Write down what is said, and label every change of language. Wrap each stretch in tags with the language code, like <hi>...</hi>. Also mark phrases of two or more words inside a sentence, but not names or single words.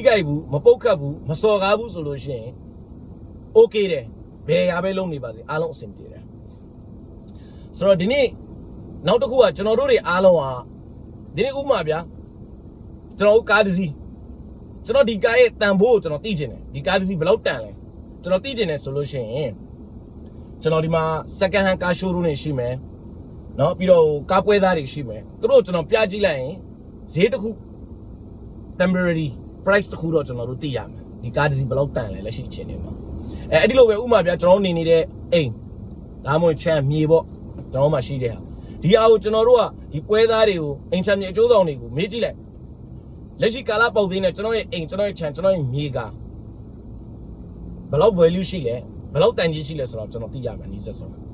<my>ခိုက်ဘူးမပုတ်ခတ်ဘူးမစော်ကားဘူးဆိုလို့ရှိရင် okay တယ်ဘယ်ရပဲလုပ်နေပါစေအားလုံးအဆင်ပြေတယ်ဆိုတော့ဒီနေ့နောက်တစ်ခုကကျွန်တော်တို့တွေအားလုံးဟာဒီနေ့ဥပမာဗျာကျွန်တော်ကားတစ်စီး ကျွန်တော်ဒီကားရဲ့တန်ဖိုးကိုကျွန်တော်သိချင်တယ်ဒီကားတစ်စီးဘယ်လောက်တန်လဲကျွန်တော်သိချင်တယ်ဆိုလို့ရှိရင်ကျွန်တော်ဒီမှာ</my> <en>second hand car showroom</en> <my>တွေရှိမယ်เนาะပြီးတော့ ကားပွဲသားတွေရှိမယ်သူတို့ကျွန်တော်ပြကြည့်လိုက်ရင်ဈေးတစ်ခု</my> <en>temporary price</en> <my>တစ်ခုတော့ကျွန်တော်တို့သိရမယ်ဒီကားတစ်စီးဘယ်လောက်တန်လဲလက်ရှိအချိန်တွေမှာအဲ့ဒီလိုပဲဥပမာဗျာကျွန်တော်နေနေတဲ့အိမ်ဒါမှမဟုတ်ချမ်းမြေပေါ့ကျွန်တော်မှရှိတဲ့ဟာဒီအားကိုကျွန်တော်တို့ကဒီပွဲသားတွေကိုအိမ်ချမ်းမြေအကျိုးဆောင်တွေကိုမေးကြည့်လိုက်လက်ရှိကာလပေါက်သေးနဲ့ကျွန်တော်ရဲ့အိမ်ကျွန်တော်ရဲ့ချမ်းကျွန်တော်ရဲ့မြေကဘယ်လောက် value ရှိလဲဘယ်လောက်တန်ကြီးရှိလဲဆိုတော့ကျွန်တော်သိရမယ်နီးစပ်ဆုံး</my>